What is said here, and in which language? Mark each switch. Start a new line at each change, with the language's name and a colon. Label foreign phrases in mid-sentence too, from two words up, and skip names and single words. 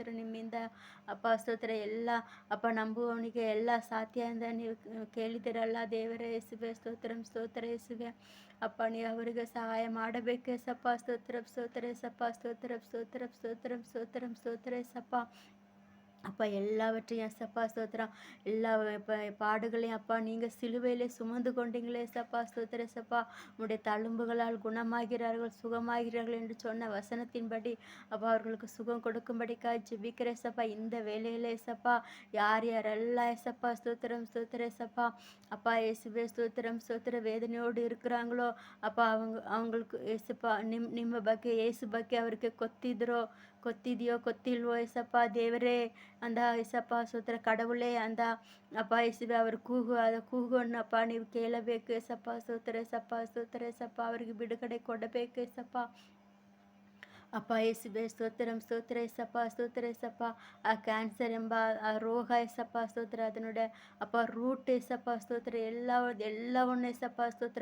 Kannada: ನಿಮ್ಮಿಂದ ಅಪ್ಪ ಸ್ತೋತ್ರ ಎಲ್ಲ ಅಪ್ಪ ನಂಬುವವನಿಗೆ ಎಲ್ಲ ಸಾಧ್ಯ ಎಂದು ನೀವು ಕೇಳಿದಿರಲ್ಲ ದೇವರ ಯೇಸುವೆ ಸ್ತೋತ್ರಂ ಸ್ತೋತ್ರ ಯೇಸುವೆ. ಅಪ್ಪ ನೀವು ಅವರಿಗೆ ಸಹಾಯ ಮಾಡಬೇಕು ಎಸಪ್ಪ ಸ್ತೋತ್ರ ಸ್ತೋತ್ರ ಎಸಪ್ಪ ಸ್ತೋತ್ರ ಸ್ತೋತ್ರ ಸ್ತೋತ್ರಂ ಸ್ತೋತ್ರಂ ಸ್ತೋತ್ರ ಎಸಪ್ಪ.
Tamil: அப்பா எல்லாவற்றையும் ஏசப்பா ஸ்தோத்திரம். எல்லா பாடுகளையும் அப்பா நீங்கள் சிலுவையிலே சுமந்து கொண்டீங்களே ஏசப்பா ஸ்தோத்திர ஏசப்பா. உடைய தழும்புகளால் குணமாகிறார்கள் சுகமாகிறார்கள் என்று சொன்ன வசனத்தின்படி அப்பா அவர்களுக்கு சுகம் கொடுக்கும்படிக்காய் ஜெபிக்கிற ஏசப்பா. இந்த வேலையில் ஏசப்பா யாரெல்லாம் ஏசப்பா ஸ்தோத்திரம் ஸ்தோத்திர ஏசப்பா. அப்பா இயேசுவே ஸ்தோத்திரம் ஸ்தோத்திர ವೇದನೆயோடு இருக்கிறாங்களோ அப்பா அவங்களுக்கு ஏசப்பா
Kannada: ನಿಮ್ಮ ಬಗ್ಗೆ ಏಸು ಬಗ್ಗೆ ಅವರಿಗೆ ಗೊತ್ತಿದೆಯೋ ಗೊತ್ತಿಲ್ವೋ ಏಸಪ್ಪ ದೇವರೇ ಅಂದ ಏಸಪ್ಪ ಸ್ತೋತ್ರ
Tamil: கடவுளே அந்த அப்பா இயேசுவே அவர்
Kannada: ಕೂಗನ್ನು ಅಪ್ಪ ನೀವು ಕೇಳಬೇಕು ಏಸಪ್ಪ ಸ್ತೋತ್ರ ಏಸಪ್ಪ ಸ್ತೋತ್ರ ಏಸಪ್ಪ. ಅವರಿಗೆ ಬಿಡುಗಡೆ ಕೊಡಬೇಕು ಏಸಪ್ಪ. ಅಪ್ಪ ಯೇಸುವೆ ಸ್ತೋತ್ರಂ ಸ್ತೋತ್ರ ಏಸಪ್ಪ ಸ್ತೋತ್ರ ಏಸಪ್ಪ. ಆ ಕ್ಯಾನ್ಸರ್ ಎಂಬ ಆ ರೋಗ ಏಸಪ್ಪ ಸ್ತೋತ್ರ ಅದನ್ನುடைய ಅಪ್ಪ ರೂಟ್ ಏಸಪ್ಪ ಸ್ತೋತ್ರ ಎಲ್ಲವನ್ನು ಏಸಪ್ಪ ಸ್ತೋತ್ರ.